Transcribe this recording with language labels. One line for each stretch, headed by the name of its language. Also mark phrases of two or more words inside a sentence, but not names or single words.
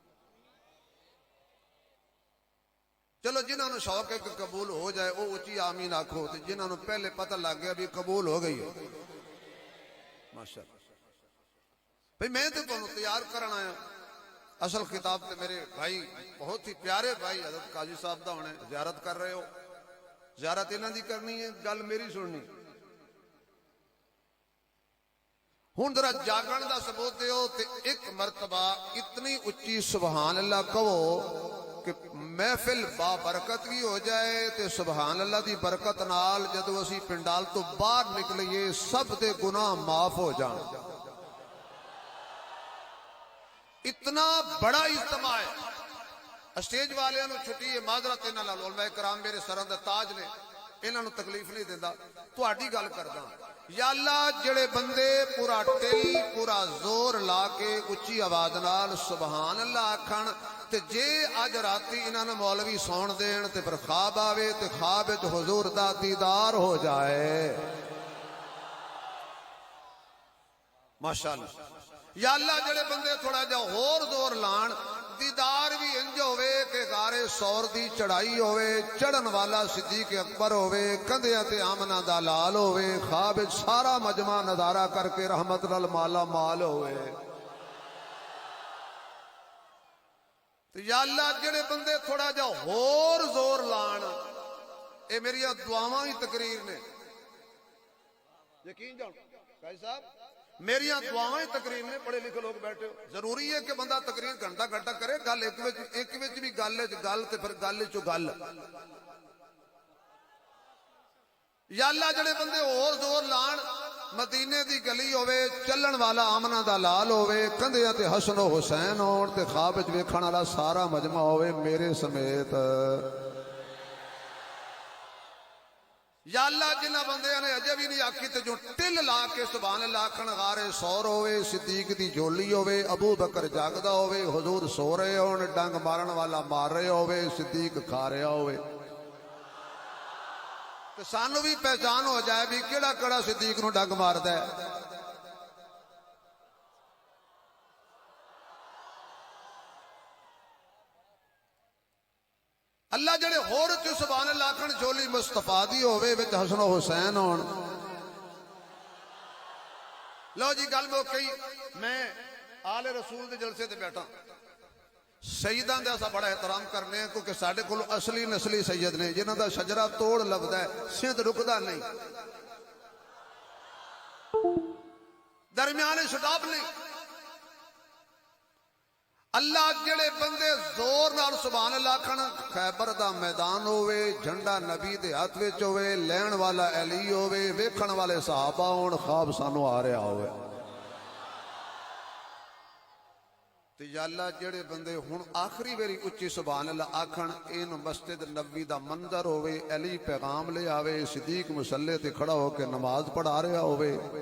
Punjabi: چلو جنہوں نے شوق ہے کہ قبول ہو جائے وہ اونچی آمین آکھو، جنہوں نے پہلے پتہ لگ گیا بھی قبول ہو گئی ہے ماشاءاللہ. بھئی میں تو تمہیں تیار کرنا آیا. اصل خطاب تے میرے بھائی بہت ہی پیارے بھائی حضرت قاضی صاحب دا ہونے زیارت کر رہے ہو. زیارت انہاں دی کرنی ہے، گل میری سننی. ہن ذرا جاگن دا ثبوت دیو تے ایک مرتبہ اتنی اچھی
Arabic: سبحان اللہ
Punjabi: کہو کہ محفل با برکت بھی ہو جائے تے
Arabic: سبحان اللہ
Punjabi: دی برکت نال جدو اسی پنڈال تو باہر نکلیے سب دے گناہ معاف ہو جان. اتنا بڑا اجتماع ہے. اسٹیج والے نو چھٹی ہے، معذرت انہاں نال، علماء کرام میرے سراں دے تاج نے، انہاں نو تکلیف نہیں دیندا. تہاڈی گل کردا یا اللہ جڑے بندے پورا ٹل پورا زور لا کے اچھی آواز نال
Arabic: سبحان اللہ
Punjabi: آکھن تے جے اج راتی انہاں نے مولوی سون دین تے پھر خواب آوے تے خواب وچ حضور دا دیدار ہو جائے ماشاءاللہ. یا اللہ جڑے بندے تھوڑا جا ہور زور لان دیدار بھی انج ہوئے کہ غار سور دی چڑھائی ہوئے، چڑھن والا صدیق اکبر ہوئے، کندھیاں تے آمنہ دا لال ہوئے، خواب وچ سارا مجمع نظارہ کر کے رحمت نال مالا مال ہوئے. یا اللہ جڑے بندے تھوڑا جا ہور زور لان، اے میری دعاواں ہی تقریر نے، یقین جان قاضی صاحب میری دعاواں تقریر نے. پڑھے لکھے لوگ بیٹھے ہو، ضروری ہے کہ بندہ تقریر گھنٹہ گھنٹہ کرے. گل ایک وچ بھی گل تے پھر گل چو گل. یا اللہ جڑے بندے اور زور لان، مدینے دی گلی ہوے، چلن والا آمنہ دا لال ہوے، کندھیاں تے حسن و حسین ہون تے خواب وچ ویکھن والا سارا مجمع ہوے میرے سمیت. یا اللہ جنہ بندے نے اجے بھی نہیں آکھی تے جو ٹل لا کے
Arabic: سبحان اللہ
Punjabi: آکھن غار سور ہوئے، صدیق دی جولی ہوئے، ابو بکر جاگدا ہوئے، حضور سو رہے ہون، ڈنگ مارن والا مار رہے ہوئے، صدیق کھا رہا ہوئے تے سانو بھی پہچان ہو جائے بھی کیڑا کیڑا صدیق نو ڈنگ ماردا ہے. اللہ جڑے ہور تے
Arabic: سبحان اللہ
Punjabi: آکھن جولی مصطفیٰ دی ہوے وچ حسن و حسین ہون. لو جی گل مکئی. میں آل رسول دے جلسے تے بیٹھا، سیداں دا اسا بڑا احترام کرنے ہیں کیونکہ ساڈے کول اصلی نسلی سید نے جنہاں دا شجرہ توڑ لبدا ہے، سندھ رکدا نہیں، درمیانے سٹاپ نہیں. اللہ جڑے بندے زور نال
Arabic: سبحان اللہ
Punjabi: کھن، خیبر دا میدان ہوئے، جھنڈا نبی دے ہاتھ وچ ہوئے، لین والا علی ہوئے، ویکھن والے صحابہ ہون، خواب سانو آ رہا ہوئے. تے یا اللہ جڑے بندے ہن آخری ویری اچھی
Arabic: سبحان اللہ
Punjabi: آکھن، این مسجد نبوی دا منظر ہوئے، علی پیغام لے آوے، صدیق مصلی تے کھڑا ہو کے نماز پڑھا رہا ہوئے.